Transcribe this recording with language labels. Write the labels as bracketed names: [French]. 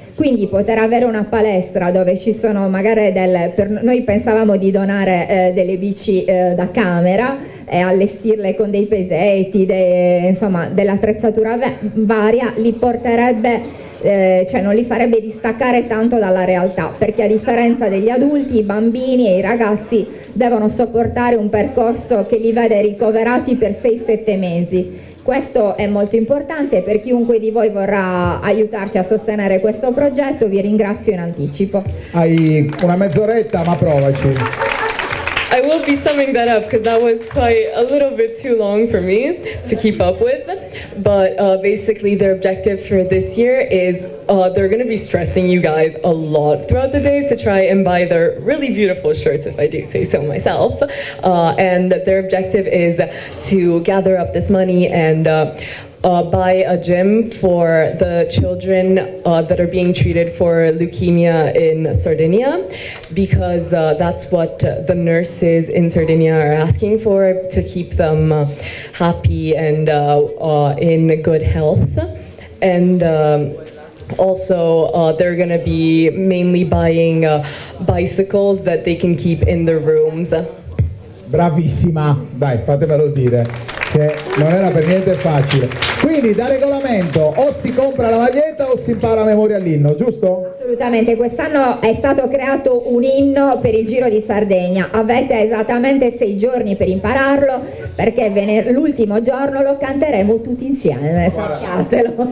[Italian] Quindi poter avere una palestra dove ci sono magari noi pensavamo di donare delle bici da camera e allestirle con dei pesetti, insomma dell'attrezzatura varia, li porterebbe, cioè non li farebbe distaccare tanto dalla realtà, perché a differenza degli adulti, i bambini e i ragazzi devono sopportare un percorso che li vede ricoverati per 6-7 mesi. Questo è molto importante. Per chiunque di voi vorrà aiutarci a sostenere questo progetto, vi ringrazio in anticipo. Hai una mezz'oretta, ma provaci. [English] I will be summing that up because that was quite a little bit too long for me to keep up with. But basically their objective for this year is they're going to be stressing you guys a lot throughout the days to try and buy their really beautiful shirts, if I do say so myself. And their objective is to gather up this money and buy a gym for the children that are being treated for leukemia in Sardinia, because that's what the nurses in Sardinia are asking for, to keep them happy and in good health. And also, they're going to be mainly buying bicycles that they can keep in their rooms. [Italian] Bravissima, dai, fatemelo dire, che non era per niente facile. Quindi da regolamento o si compra la maglietta o si impara a memoria l'inno, giusto? Assolutamente, quest'anno è stato creato un inno per il Giro di Sardegna. Avete esattamente 6 giorni per impararlo, perché l'ultimo giorno lo canteremo tutti insieme, sappiatelo.